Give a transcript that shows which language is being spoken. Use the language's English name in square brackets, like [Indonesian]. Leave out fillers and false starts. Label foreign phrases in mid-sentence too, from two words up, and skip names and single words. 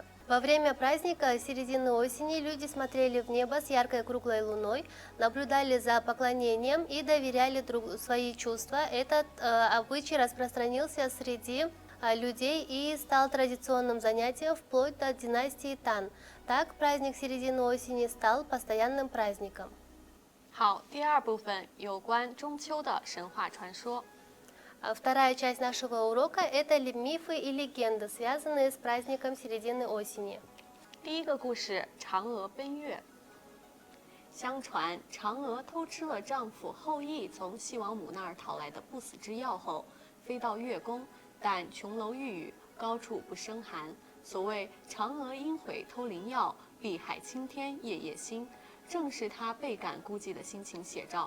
[Russian] Во время праздника середины осени люди смотрели в небо с яркой круглой луной, наблюдали за поклонением и доверяли свои чувства. Этот обычай распространился среди людей и стал традиционным занятием вплоть до династии Тан. Так праздник середины осени стал постоянным праздником. [Chinese] 好，第2部分有关中秋的神话传说。 [Russian] Вторая часть нашего урока – это мифы и легенды, связанные с праздником середины осени. [Chinese] 第1个故事：嫦娥奔月。相传，嫦娥偷吃了丈夫后羿从西王母那儿讨来的不死之药后，飞到月宫，但琼楼玉宇，高处不胜寒。所谓“嫦娥应悔偷灵药，碧海青天夜夜心”，正是她倍感孤寂的心情写照。